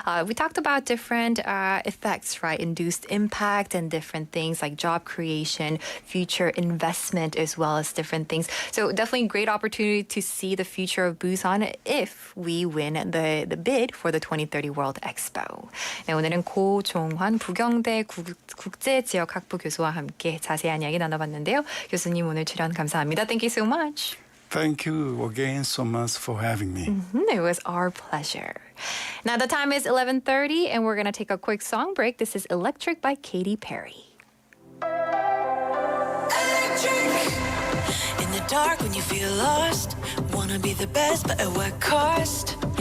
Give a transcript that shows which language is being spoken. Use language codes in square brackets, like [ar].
[en] We talked about different effects, right? Induced impact and different things like job creation, future investment, as well as different things. So definitely a great opportunity to see the future of Busan if we win the bid for the 2030 World Expo. [ko] 네, 오늘은 고종환 부경대 국제지역학부 교수와 함께 자세한 이야기 나눠봤는데요. 교수님 오늘 출연 감사합니다. [en] Thank you so much. Thank you again so much for having me. It was our pleasure. Now the time is 11:30 and we're going to take a quick song break. This is Electric by Katy Perry. Electric. In the dark when you feel lost, wanna be the best but at what cost?